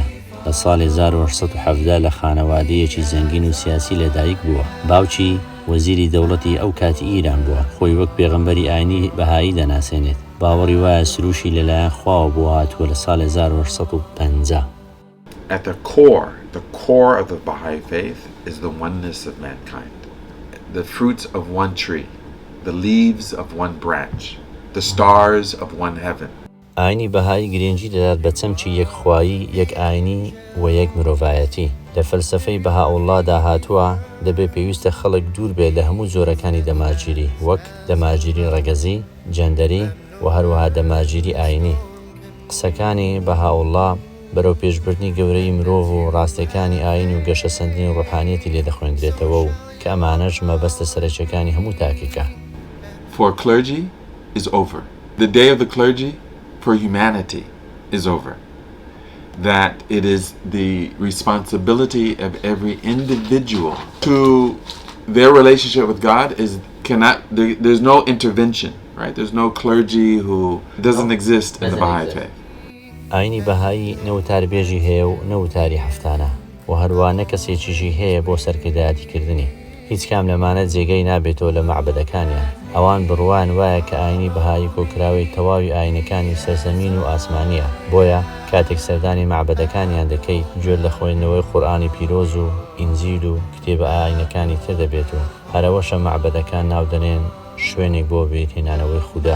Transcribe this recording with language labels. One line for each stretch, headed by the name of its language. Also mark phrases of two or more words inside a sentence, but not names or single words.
Central Kurdish: لە ساڵی 1870 لە خانەوادەیەکی زەنگین و سیاسی لەدایک بووە. باوکی وەزیری دەوڵەتی ئەو کاتی ئیران بووە. خۆی وەک پێغەمبەری ئاینی بەهایی دەناسێنێت. باوەڕی وایە سروشی لەلایەن خواوە بۆ هاتووە لە ساڵی 1850.
English: At the core of the Baha'i faith is the oneness of mankind. The fruits of one tree, the leaves of one branch, the stars of one heaven.
Central Kurdish: ئاینی بەهایی گرنگی دەدات بە چەمکی یەکخوایی، یەک ئاینی و یەک مرۆڤایەتی. لە فەلسەفەی بەهاءوڵڵادا هاتووە دەبێ پێویستە خەڵک دوور بێت لە هەموو جۆرەکانی دەماگیری، وەک دەماگیری ڕەگەزی، جەندەری و هەروەها دەماگیری ئاینی. قسەکانی بەهاءوڵڵا بەرەو پێشبردنی گەورەی مرۆڤ و ڕاستیەکانی ئاین و گەشە سەندنی ڕوحانیەتی لێ دەخوێندرێتەوە و کە ئەمانەش مەبەستە سەرەکیەکانی هەموو تاکێکە.
English: For clergy is over. The day of the clergy for humanity is over. That it is the responsibility of every individual to their relationship with God there's no intervention, right? There's no clergy who doesn't exist in the Baha'i faith.
Central Kurdish: ئاینی بەهایی نەوتاربێژی هەیە و نەوتاری هەفتانە و هەروە نە کەسێکیشی هەیە بۆ سەرکردایەتیکردنی. هیچ کام لەمانە جێگەی نابێتەوە لە معبەدەکانیان. ئەوان بڕوان وایە کە ئاینی بەهایی کۆکراوەی تەواوی ئاینەکانی سەرزەمین و ئاسمانیە، بۆیە کاتێک سەردانی معبەدەکانیان دەکەیت گوێت لە خوێندنەوەی قورئانی پیرۆز و ئینجیل و کتێبە ئاینەکانی تر دەبێت و هەرەوەشە معبەدەکان ناودەنێن شوێنێک بۆ بێتهێنانەوەی خودا.